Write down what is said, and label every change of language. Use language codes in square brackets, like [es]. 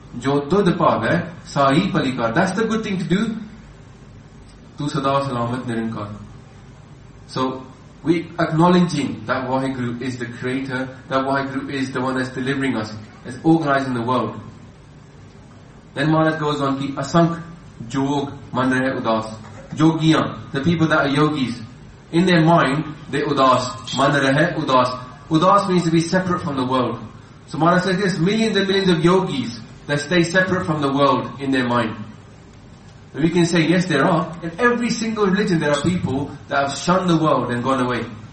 [pa] Jo tud paave sai palikar. [en] That's the good thing to do. [pa] Tu sada salamat nirankar. [en] So, we acknowledging that Waheguru is the creator, that Waheguru is the one that's delivering us, is organizing the world. Then Maharaj goes on, [pa] ਕਿ ਅਸੰਖ ਜੋਗ ਮਨ ਰਹੇ ਉਦਾਸ. [en] Jogiyan, the people that are yogis, in their mind, they udas. [pa] Man rahe udas. [en] Udas means to be separate from the world. So Maharaj says, there's millions and millions of yogis that stay separate from the world in their mind. We can say, yes, there are. In every single religion, there are people that have shunned the world and gone away.